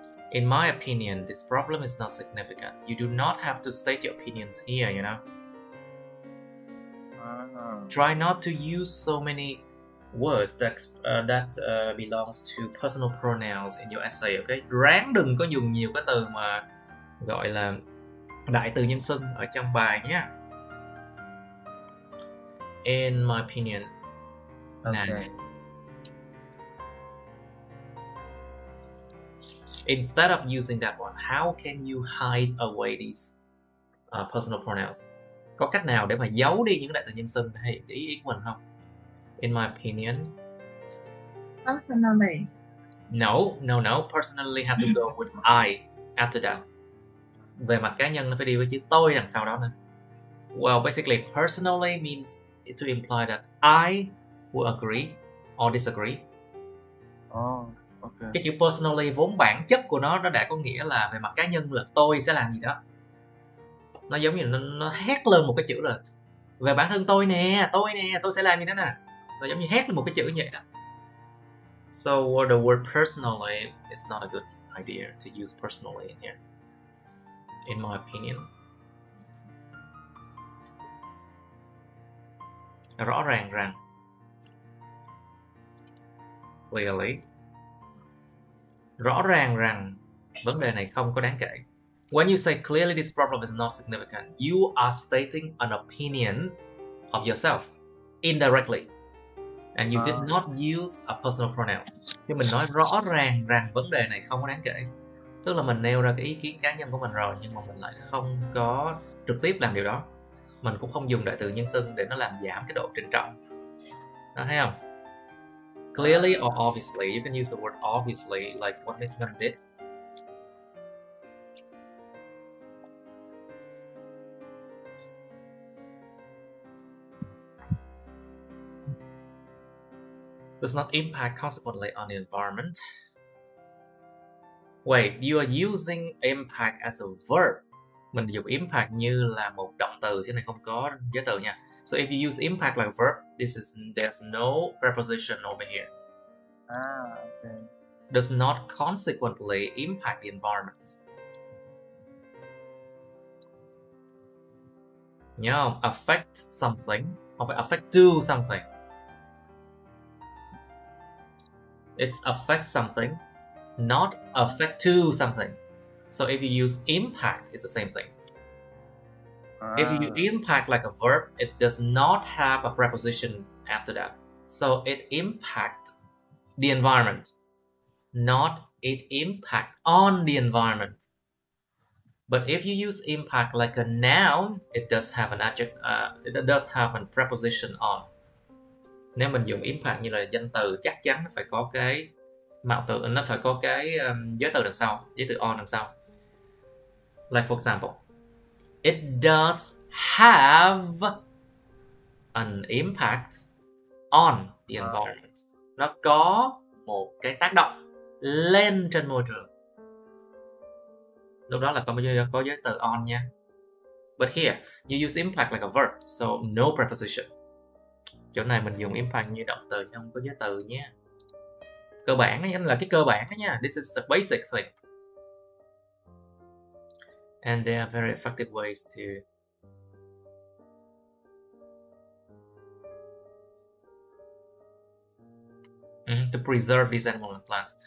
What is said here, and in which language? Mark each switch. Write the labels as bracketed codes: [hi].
[en] In my opinion, this problem is not significant. You do not have to state your opinions here, you know. Try not to use so many words that belongs to personal pronouns in your essay, okay? [vi] Ráng đừng có dùng nhiều cái từ mà gọi là đại từ nhân xưng ở trong bài nhé. [en] In my opinion. Okay. Instead of using that one, how can you hide away these personal pronouns? Có cách nào để mà giấu đi những đại từ nhân xưng hay ý của mình không? In my opinion. Personally. No. Personally have to go with I after that. [vi] Về mặt cá nhân nó phải đi với chữ tôi đằng sau đó nữa. [en] Well, basically, personally means to imply that I will agree or disagree. Oh, okay. Okay. [vi] Cái chữ personally vốn bản chất của nó đã có nghĩa là về mặt cá nhân là tôi sẽ làm gì đó. Nó giống như nó hét lên một cái chữ là về bản thân tôi nè, tôi sẽ làm gì đó nè. Nó giống như hét lên một cái chữ như vậy đó. [en] So the word personally is not a good idea to use personally in here, in my opinion. [vi] Rõ ràng rằng, clearly, rõ ràng rằng vấn đề này không có đáng kể. [en] When you say clearly this problem is not significant, you are stating an opinion of yourself indirectly, and you did not use a personal pronouns. [vi] Khi mình nói rõ ràng rằng vấn đề này không có đáng kể, tức là mình nêu ra cái ý kiến cá nhân của mình rồi, nhưng mà mình lại không có trực tiếp làm điều đó. Mình cũng không dùng đại từ nhân xưng để nó làm giảm cái độ trịnh trọng. Đó, thấy không? [en] Clearly or obviously, you can use the word obviously like what Miss Ngân did. Does not impact consequently on the environment. Wait, you are using impact as a verb. [vi] Mình dùng impact như là một động từ, thế này không có giới từ nha. [en] So if you use impact like a verb, there's no preposition over here. Okay. Does not consequently impact the environment. [vi] Nhớ không? [en] Affect something, [vi] không phải [en] affect do something. It's affect something, not affect to something. So if you use impact, it's the same thing. If you use impact like a verb, it does not have a preposition after that. So it impacts the environment, not it impact on the environment. But if you use impact like a noun, it does have an adjective. It does have a preposition on. [vi] Nếu mình dùng impact như là danh từ, chắc chắn nó phải có cái mạo từ, nó phải có cái giới từ đằng sau, giới từ on đằng sau. [en] Like for example, it does have an impact on the environment. [vi] Nó có một cái tác động lên trên môi trường. Lúc đó là có giới từ on nha. [en] But here, you use impact like a verb, so no preposition. [vi] Chỗ này mình dùng impact như động từ, không có giới từ nhé. [en] Cơ bản đó là cái cơ bản đó nha. This is the basic thing. And there are very effective ways to preserve these animals and plants.